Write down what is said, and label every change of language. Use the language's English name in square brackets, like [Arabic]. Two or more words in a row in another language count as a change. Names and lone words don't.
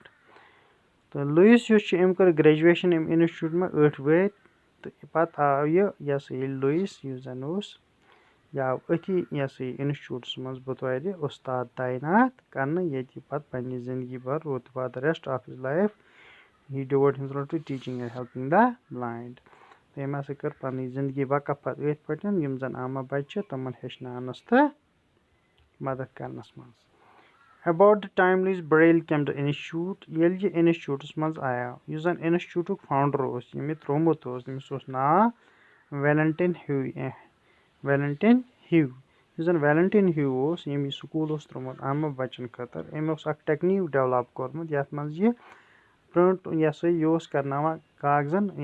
[Kashmiri] تہٕ لویِس یُس چھُ أمۍ کٔر گریجویشن اَمہِ اِنسٹِچوٗٹ منٛز 8 ؤرۍ تہٕ پَتہٕ آو یہِ ہسا یہِ لویِس یُس زَن اوس یہِ آو أتھی یہِ ہسا یہِ اِنسٹِچوٗٹَس منٛز بطورِ اُستاد تعینات کرنہٕ ییٚتہِ یہِ پَتہٕ پنٕنہِ زندگی بھر روٗد [English] for the rest of his life he devoted himself to teaching and helping the blind. [Kashmiri] تٔمۍ ہسا کٔر پنٕنۍ زندگی وقف پتہٕ أتھۍ پٲٹھۍ یِم زن اما بچہِ چھِ تِمن ہیٚچھناونس تہٕ مدد کرنس منٛز. [English] About the time Louis Braille came to institute [Kashmiri] ییٚلہِ یہِ انسٹِچوٗٹس منٛز آیاو یُس زن انسٹِچوٗٹُک فاوُنڈر اوس ییٚمۍ یہِ تروومُت اوس تٔمِس اوس ناو ویلنٹین ہیو یُس زن ویلنٹین ہیو اوس ییٚمۍ یہِ سکوٗل اوس تروومُت اما بچن خٲطرٕ أمۍ اوس اکھ ٹیکنیٖک ڈیولپ کوٚرمُت یتھ منٛز یہِ پرنٹ یہِ اوس کرناوان کاغذن